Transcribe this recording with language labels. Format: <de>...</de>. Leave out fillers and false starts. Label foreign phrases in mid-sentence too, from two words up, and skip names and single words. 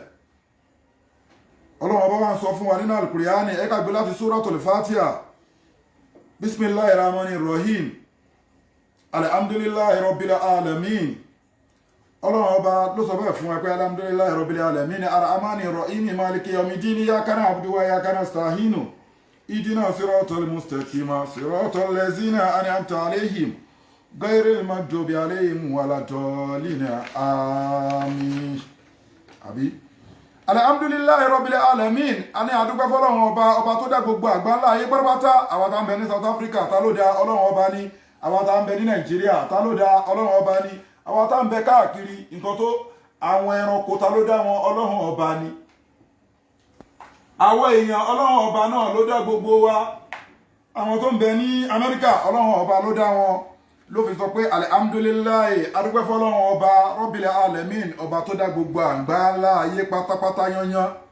<yo>Ọlọ́run ọba wa ń sọ fún wa nínú Al-Qur'ani ẹ ká gbé láti Suratul Fatiha</yo> <ar>بسم الله الرحمن الرحيم الحمد لله رب العالمين.</ar> <yo>Ọlọ́run ọba ló sọ bẹ́ẹ̀ fún wa pé</yo> <ar>الحمد لله رب العالمين الرحمن الرحيم مالك يوم الدين إياك نعبد وإياك نستعين اهدنا الصراط المستقيم صراط الذين أنعمت عليهم غير المغضوب عليهم ولا الضالين àmín.</ar> <yo>Àbí</yo> <ar>الحمد لله رب العالمين</ar> <yo>a ní àdúgbẹ́ fọ́lọ́run ọba tó dá gbogbo àgbáńlá ayé pátápátá àwọn tá ń bẹ ní South Africa ta ló dá ọlọ́run ọba ní àwọn tá ń bẹ ní Nàìjíríà ta ló dá ọlọ́run ọba ní àwọn tá ń bẹ káàkiri nǹkan tó àwọn ẹranko ta ló dá wọn ọlọ́run ọba ní àwọn èèyàn ọlọ́run ọba náà ló dá gbogbo wa àwọn tó ń bẹ ní Amẹ́ríkà ọlọ́run ọba ló dá wọn ló fi sọ pé alhamdulillahi adúpẹ́ fọ́lọ́run ọba</yo> <ar>رب العالمين</ar> <yo>ọba tó dá gbogbo àgbáńlá ayé pátápátá yányán</yo>